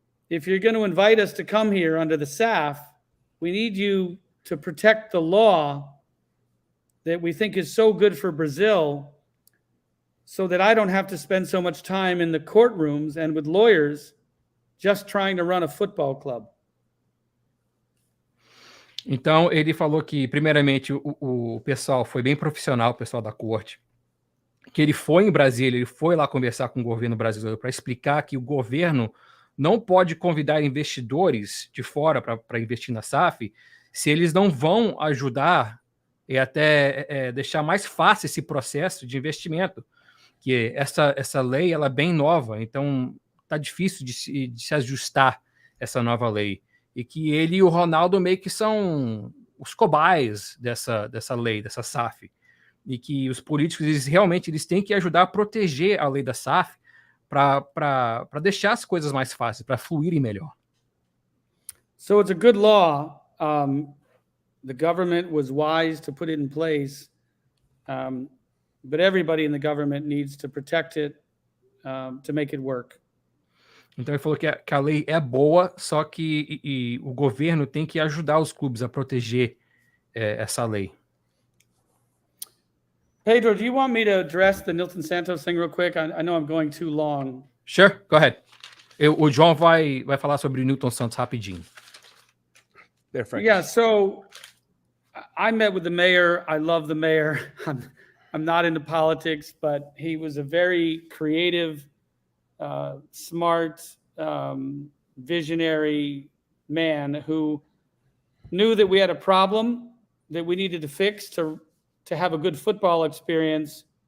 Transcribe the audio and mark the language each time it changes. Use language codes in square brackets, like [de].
[en] If you're going to invite us to come here under the SAF, we need you to protect the law that we think is so good for Brazil, so that I don't have to spend so much time in the courtrooms and with lawyers just trying to run a football club. [pt] Então, ele falou que, primeiramente, o pessoal foi bem profissional, o pessoal da corte, que ele foi em Brasília, ele foi lá conversar com o governo brasileiro para explicar que o governo não pode convidar investidores de fora para investir na SAF se eles não vão ajudar e até deixar mais fácil esse processo de investimento. Que essa lei ela é bem nova, então está difícil de se ajustar essa nova lei. E que ele e o Ronaldo meio que são os cobaias dessa lei, dessa SAF. E que os políticos eles têm que ajudar a proteger a lei da SAF para deixar as coisas mais fáceis, para fluírem melhor. [en] So it's a good law. The government was wise to put it in place. But everybody in the government needs to protect it, to make it work. [pt] Então ele falou que a lei é boa, só que o governo tem que ajudar os clubes a proteger essa lei. [en] Pedro, do you want me to address the Nilton Santos thing real quick? I know I'm going too long. Sure, go ahead. [pt] O João vai falar sobre o Nilton Santos rapidinho. [en] Yeah, so I met with the mayor. I love the mayor. I'm not into politics, but he was a very creative, smart, visionary man who knew that we had a problem that we needed to fix to have a good football experience.